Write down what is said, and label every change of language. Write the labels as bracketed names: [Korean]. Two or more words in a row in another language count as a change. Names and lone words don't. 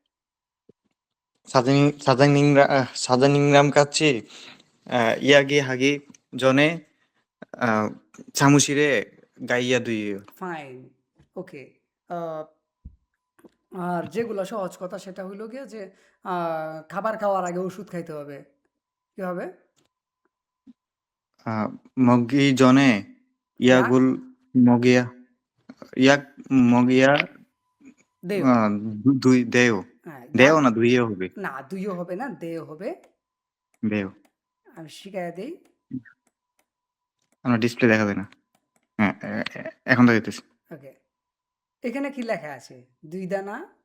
[Korean] 사장님이랑 같이 얘기하기 전에, 사무실에 가야 돼요. [Bangla] ফাইন। ওকে, আর যেগুলো সহজ কথা সেটা হইলো গিয়ে যে খাবার খাওয়ার আগে ওষুধ খাইতে হবে। কি হবে? [Korean] 먹기 전에 ইয়াক 약을 먹여야 약 먹여야 দেও। দেও [Bangla] হ্যাঁ, [Korean] দেও ইয়াক [Bangla] না দুইও হবে না, দুইও হবে না, দেও হবে। [Korean] দেও [Bangla] আমি শিখাইয়া দেই। আমার ডিসপ্লে দেখা যায় না। হ্যাঁ এখন তো দিতেছি। ওকে। এখানে কি লেখা আছে? ২ দা না?